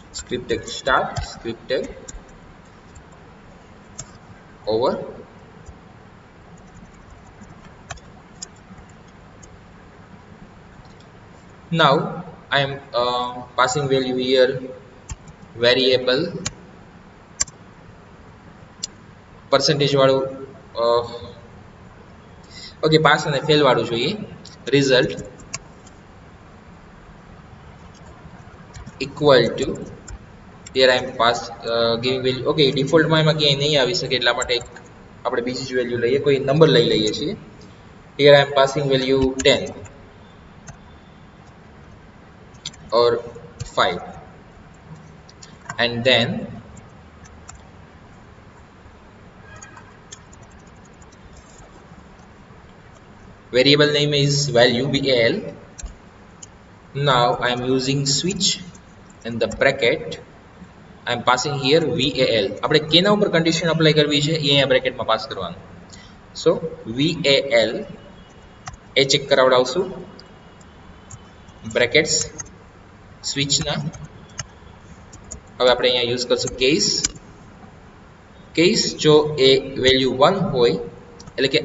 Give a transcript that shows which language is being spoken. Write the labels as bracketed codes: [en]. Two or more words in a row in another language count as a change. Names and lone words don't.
[en] script tag start, script tag over. Now I am passing value here variable percentage [gu] વાળું ઓકે પાસ અને ફેલ વાળું જોઈએ [en] result equal to here I am giving value okay default માં [gu] એમાં ક્યાંય નહીં આવી શકે એટલા માટે આપણે બીજી જ વેલ્યુ લઈએ કોઈ નંબર લઈ લઈએ છીએ [en] here I am passing value 10 or 5 and then variable name is value val. Now I am using switch in the bracket I am passing here val. [gu] આપણે કેના ઉપર કન્ડિશન અપ્લાય કરવી છે એ અહીંયા બ્રેકેટમાં પાસ કરવાનું so val એ ચેક કરાવડાવશું બ્રેકેટ્સ સ્વિચના હવે આપણે અહીંયા યુઝ કરશું કેસ જો એ વેલ્યુ 1 હોય એટલે કે